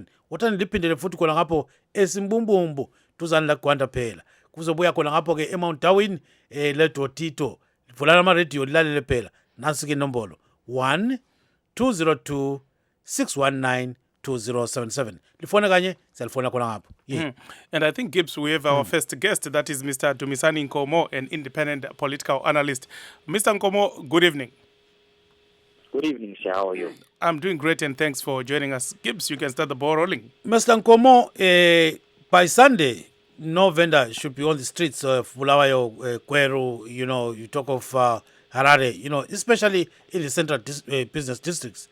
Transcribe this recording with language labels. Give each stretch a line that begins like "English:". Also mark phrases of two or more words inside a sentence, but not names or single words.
North Ndebele: Uthani liphindele futhi khona ngapho esimbumbumbu duzane la Gwanda phela. Kuzobuya khona ngapho ke eMount Darwin leDotito. Vulana ama radio lilalele phela. Nansi ke inombolo 1-202-619-2077. Lifone kanye salifona khona ngapho.
English: And I think, Gibbs, we have our first guest, that is Mr. Dumisani Nkomo, an independent political analyst. Mr. Nkomo, good evening. Good evening, sir. How are you? I'm doing great, and thanks for joining us. Gibbs, you can start the ball rolling. Mr. Nkomo, by Sunday, no vendor should be on the streets of Bulawayo, Gweru, you talk of Harare, especially in the central business districts.